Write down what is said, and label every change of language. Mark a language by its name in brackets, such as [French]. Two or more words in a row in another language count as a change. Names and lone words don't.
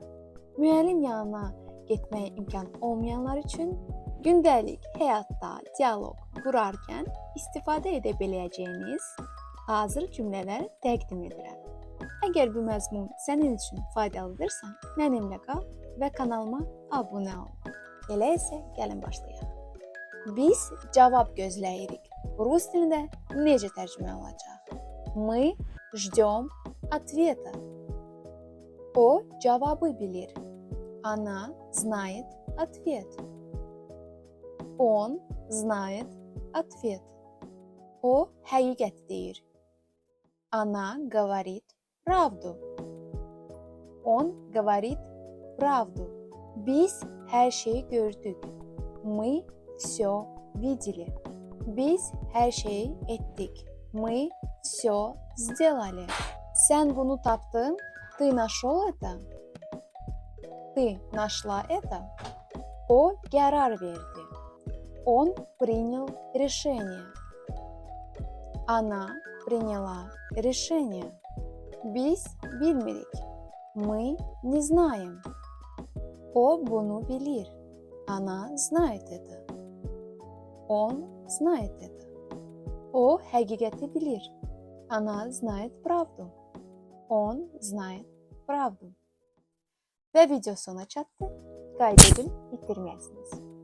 [Azerbaijani] Müəllim yanına getməyə imkan olmayanlar üçün gündəlik həyatda dialoq qurarkən istifadə edə biləcəyiniz hazır cümlələr təqdim edirəm. Əgər bu məzmun sənin üçün faydalıdırsa, mənimlə qal və kanalıma abunə ol. Elə isə gəlin başlayaq. Biz cavab gözləyirik. Rus dilində necə tərcümə olacaq? [Russian] Мы ждем ответа. [Azerbaijani] O cavabı bilir. [Russian] Она знает ответ. Он знает ответ. [Azerbaijani] O həqiqət deyir. [Russian] Она говорит правду. Он говорит правду. [Azerbaijani] Biz hər şeyi gördük. [Russian] Мы все видели. [Azerbaijani] Biz hər şeyi etdik. [Russian] Мы все сделали. [Azerbaijani] Sən bunu tapdın. [Russian] Ты нашел это. Ты нашла это. [Azerbaijani] O qərar verdi. [Russian] Он принял решение. Она приняла решение. [Azerbaijani] Biz bilmirik. [Russian] Мы не знаем. [Azerbaijani] O bunu bilir. [Russian] Она знает это. Он знает это. [Azerbaijani] O həqiqəti bilir. [Russian] Она знает правду. Он знает правду. [Azerbaijani] Və video sona çatdı. Qayda edin, itirməyəsiniz.